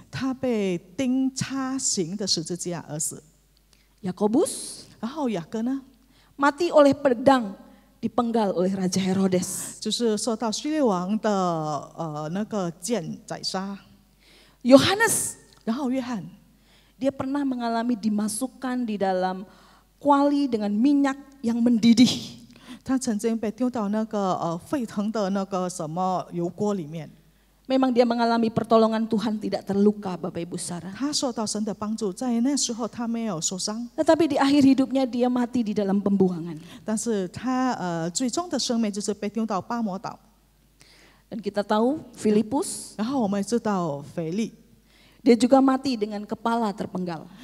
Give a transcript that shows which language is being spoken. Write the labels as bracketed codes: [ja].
[zh] 他被钉插形的十字架而死。 [id] Yakobus [zh] 然后雅各呢， [id] mati oleh pedang dipenggal oleh Raja Herodes. [zh] 就是受到希律王的那个剑宰杀。 [id] Yohanes, [zh] 然后约翰， [id] dia pernah mengalami dimasukkan di dalam kuali dengan minyak yang mendidih. [zh] 他曾经被丢到那个沸腾的那个什么油锅里面。 [id] Memang dia mengalami pertolongan Tuhan, tidak terluka Bapak Ibu Saudara. [zh] 他受到神的帮助，在那时候他没有受伤， [id] Tetapi di akhir hidupnya dia mati di dalam pembuangan. [zh] 但是他最终的生命就是被丢到巴摩岛。 [id] Dan kita tahu Filipus, [zh] 然后我们也知道腓力， [id] dia juga mati dengan kepala terpenggal.